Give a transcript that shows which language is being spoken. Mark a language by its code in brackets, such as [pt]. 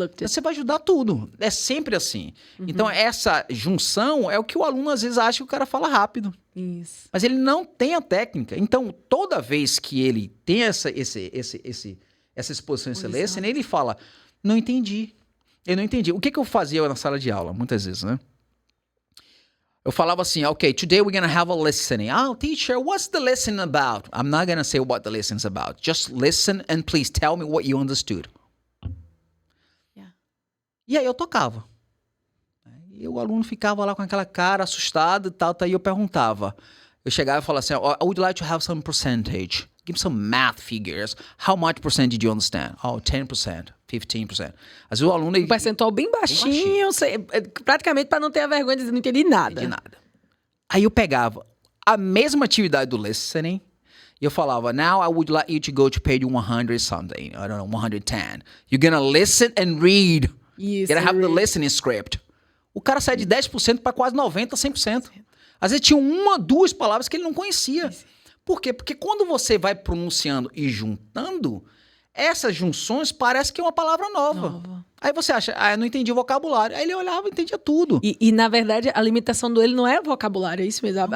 [pt] Você vai ajudar tudo. É sempre assim. Então, essa junção é o que o aluno às vezes acha que o cara fala rápido. Isso. Mas ele não tem a técnica. Então, toda vez que ele tem essa exposição, esse lesson, ele fala, não entendi. Eu não entendi. O que eu fazia na sala de aula, muitas vezes, né? Eu falava assim, [en] okay, today we're going to have a listening. Oh, teacher, what's the lesson about? I'm not going to say what the lesson's about. Just listen and please tell me what you understood. Yeah. [pt] E aí eu tocava. E o aluno ficava lá com aquela cara assustado e tal, aí eu perguntava. Eu chegava e falava assim, [en] I would like to have some percentage. Give me some math figures. How much percent did you understand? [pt] Oh, 10%, 15%. Às vezes o aluno... Um percentual bem baixinho. Praticamente para não ter a vergonha de dizer não entendi nada. Não entendi nada. Aí eu pegava a mesma atividade do listening e eu falava, [en] now I would like you to go to page 100 something. I don't know, 110. You're gonna listen and read. Yes, You're gonna have the listening script. [pt] O cara sai de 10% para quase 90%, 100%. Às vezes tinha uma, duas palavras que ele não conhecia. Por quê? Porque quando você vai pronunciando e juntando, essas junções parecem que é uma palavra nova. Aí você acha, eu não entendi o vocabulário. Aí ele olhava e entendia tudo. E na verdade, a limitação dele não é o vocabulário, é isso mesmo.